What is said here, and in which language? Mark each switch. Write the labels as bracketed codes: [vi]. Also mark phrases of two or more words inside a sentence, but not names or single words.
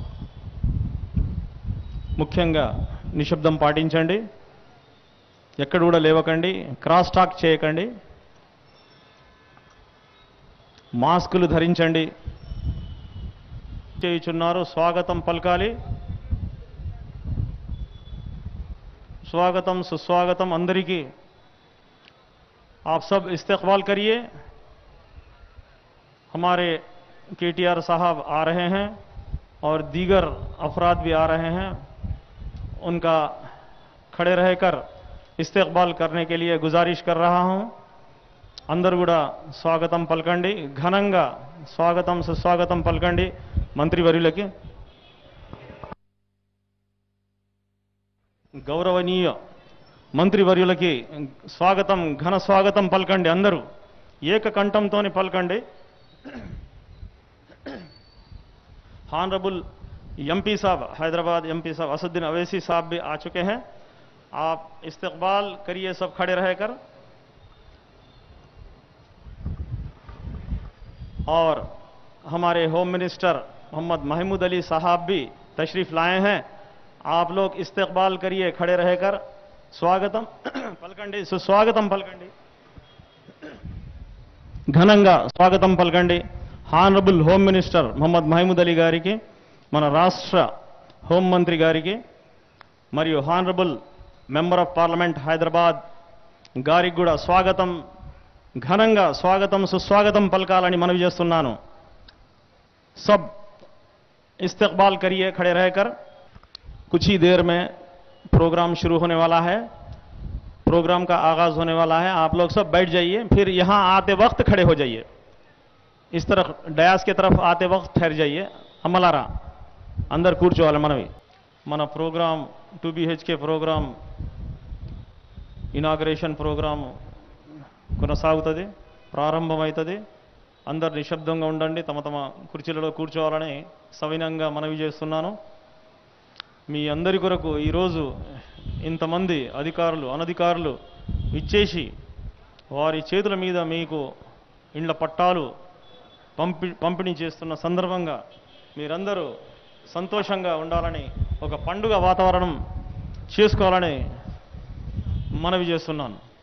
[te] ముఖ్యంగా నిశ్శబ్దం పాటించండి, ఎక్కడ కూడా లేవకండి, క్రాస్ టాక్ చేయకండి, మాస్కులు ధరించండి. చేయుచున్నారు స్వాగతం పలకాలి. స్వాగతం సుస్వాగతం అందరికీ. [hi] आप सब इस्तकबाल करिए. हमारे केटीआर साहब आ रहे हैं और दीगर अफराद भी आ रहे हैं. उनका खड़े रहकर इस्तकबाल करने के लिए गुजारिश कर रहा हूं. [te] అందరూ కూడా స్వాగతం పలకండి, ఘనంగా స్వాగతం సుస్వాగతం పలకండి మంత్రివర్యులకి. గౌరవనీయ మంత్రివర్యులకి స్వాగతం, ఘన స్వాగతం పలకండి. అందరూ ఏకకంఠంతోని పలకండి. [en] honorable MP [hi] साहब हैदराबाद एमपी साहब असदुद्दीन अवैसी साहब भी आ चुके हैं. आप इस्तकबाल करिए सब खड़े रहकर. और हमारे [en] home minister [hi] मोहम्मद महमूद अली साहब भी तशरीफ लाए हैं. आप लोग इस्तकबाल करिए खड़े रहकर. [te] స్వాగతం పలకండి, సుస్వాగతం పలకండి, ఘనంగా స్వాగతం పలకండి. [en] honorable home minister मोहम्मद महमूद अली गारिकी, [te] మన రాష్ట్ర హోం మంత్రి గారికి మరియు [en] honorable member of parliament [te] హైదరాబాద్ గారికి కూడా స్వాగతం, ఘనంగా స్వాగతం సుస్వాగతం పలకాలని మనవి చేస్తున్నాను. [hi] सब इस्तकबाल करिए खड़े रहकर. कुछ ही देर में प्रोग्राम शुरू होने वाला है, प्रोग्राम का आगाज होने वाला है. आप लोग सब बैठ जाइए, फिर यहां आते वक्त खड़े हो जाइए. इस तरफ डयास की तरफ आते वक्त ठहर जाइए. [te] అమ్మలారా అందరూ కూర్చోవాలి. మనవి మన [en] program 2 BHK program inauguration program [te] కొనసాగుతుంది, ప్రారంభమవుతుంది. అందరు నిశ్శబ్దంగా ఉండండి, తమ తమ కుర్చీలలో కూర్చోవాలని సవినంగా మనవి చేస్తున్నాను. మీ అందరి కొరకు ఈరోజు ఇంతమంది అధికారులు అనధికారులు ఇచ్చేసి వారి చేతుల మీద మీకు ఇండ్ల పట్టాలు పంపిణీ చేస్తున్న సందర్భంగా మీరందరూ సంతోషంగా ఉండాలని, ఒక పండుగ వాతావరణం చేసుకోవాలని మనవి చేస్తున్నాను.